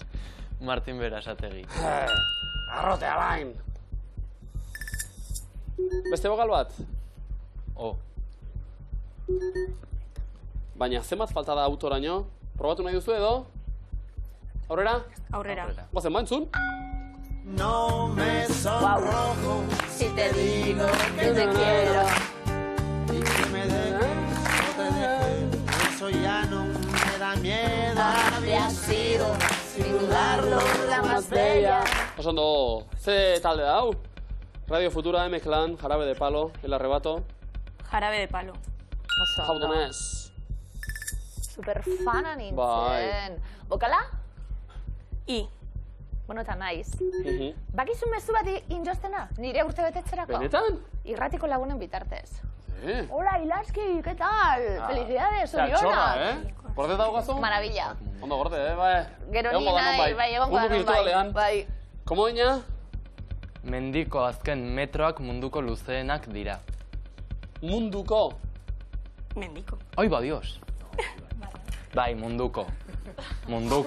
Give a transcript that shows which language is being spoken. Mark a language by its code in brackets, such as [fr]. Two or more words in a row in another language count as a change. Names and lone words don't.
[eu] Martin Berasategi. Arrote, Alain! Beste bokal bat? Baina zenbat falta da autoraino? Probatu nahi duzu edo? Aurrera? Aurrera. Guazen bantzun? [es] No me sonrojo Si te digo que te quiero. y que me dejes, no te dejes. Eso ya no me da miedo. Habría sido, sin dudarlo, la más bella. [eu] Osondo, ze talde da hau? Radio Futura, M-Clan, Jarabe de Palo, El Arrebato, Jarabe de Palo. Jaudonez. superfana nintzen. Bai. Bokala? I. Bueno, eta naiz. Bakizu mezu bat injostena, nire urte betetzerako? Benetan? Irratiko lagunen bitartez. Eh? [es] Hola, Ilaski, ¿qué tal? Felicidades, [eu] Oriona. Txorra, Gorde daugazu? [es] Maravilla. [eu] Ondo gorde, bai. Gero ni nahi, bai, egon Mundu virtualean. bai. [es] Komo dina? [eu] Mendiko azken metroak munduko luzeenak dira. Munduko? Mendiko. Oi, ba, Dios. Bai, munduko. Munduko.